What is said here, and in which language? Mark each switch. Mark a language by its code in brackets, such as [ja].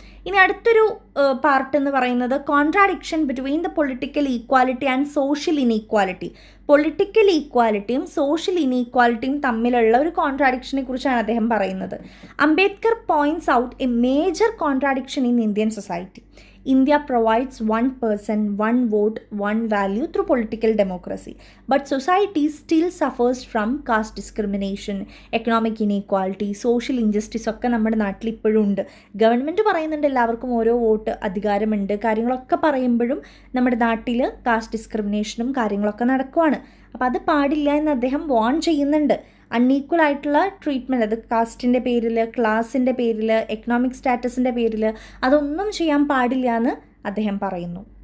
[ml] ഇനി അടുത്തൊരു പാർട്ട് എന്ന് പറയുന്നത് [en] Contradiction between the political equality and social inequality. [ml] Political ഈക്വാലിറ്റിയും social ഇനീക്വാലിറ്റിയും തമ്മിലുള്ള ഒരു കോൺട്രാഡിക്ഷനെ കുറിച്ചാണ് അദ്ദേഹം പറയുന്നത്. [en] Ambedkar points out a major contradiction in Indian society. India provides one person, one vote, one value through political democracy. But society still suffers from caste discrimination, economic inequality, social injustice [ml] ഒക്കെ നമ്മുടെ നാട്ടിൽ ഇപ്പോഴും ഉണ്ട്. ഗവൺമെൻറ് പറയുന്നുണ്ട് എല്ലാവർക്കും ഓരോ vote അധികാരമുണ്ട്, കാര്യങ്ങളൊക്കെ പറയുമ്പോഴും നമ്മുടെ നാട്ടിൽ കാസ്റ്റ് ഡിസ്ക്രിമിനേഷനും കാര്യങ്ങളൊക്കെ നടക്കുവാണ്. അപ്പോൾ അത് പാടില്ല എന്ന് അദ്ദേഹം വാൺ ചെയ്യുന്നുണ്ട്. അൺഈക്വൽ ആയിട്ടുള്ള ട്രീറ്റ്മെൻറ്റ്, അത് കാസ്റ്റിൻ്റെ പേരിൽ, ക്ലാസിൻ്റെ പേരിൽ, എക്കണോമിക് സ്റ്റാറ്റസിൻ്റെ പേരിൽ അതൊന്നും ചെയ്യാൻ പാടില്ല എന്ന് അദ്ദേഹം പറയുന്നു.